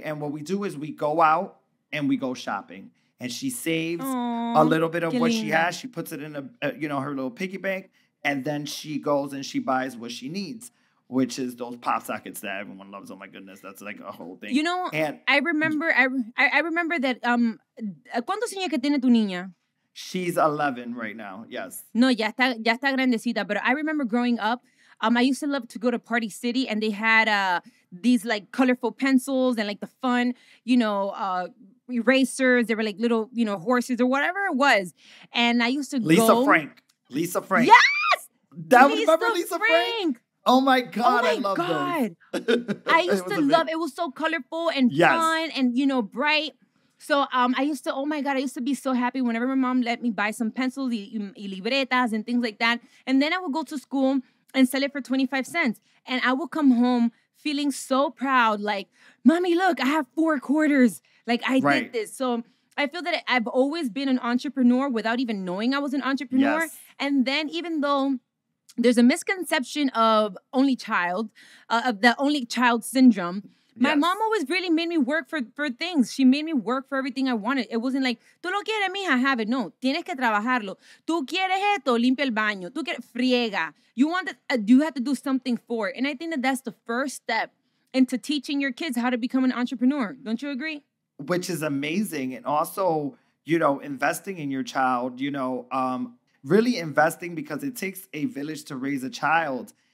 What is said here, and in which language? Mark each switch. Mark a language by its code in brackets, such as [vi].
[en] And what we do is we go out and we go shopping. And she saves a little bit of what she has. She puts it in her little piggy bank. And then she goes and she buys what she needs, which is those pop sockets that everyone loves. Oh my goodness, that's like a whole thing. And I remember that. [es] ¿Cuántos años que tiene tu niña? [en] She's 11 right now, yes. [es] No, ya está grandecita. [en] But I remember growing up, I used to love to go to Party City, and they had these like colorful pencils and like the fun, erasers. They were like little, horses or whatever it was. And I used to Lisa Frank. Yes! Remember Lisa Frank? Oh my God, I love those. I used to love it. It was so colorful and fun and, bright. So I used to be so happy whenever my mom let me buy some pencils y libretas and things like that. And then I would go to school and sell it for 25 cents. And I would come home feeling so proud, like, Mommy, look, I have 4 quarters. Like, I did this. So I feel that I've always been an entrepreneur without even knowing I was an entrepreneur. Yes. And then, even though there's a misconception of only child, of the only child syndrome, my mom always really made me work for things. She made me work for everything I wanted. It wasn't like, tú lo quieres, mija, have it. [es] No, tienes que trabajarlo. Tú quieres esto, limpia el baño. Tú quieres, friega. [en] You have to do something for it. And I think that that's the first step into teaching your kids how to become an entrepreneur. Don't you agree? Which is amazing. And also, investing in your child, really investing, because it takes a village to raise a child.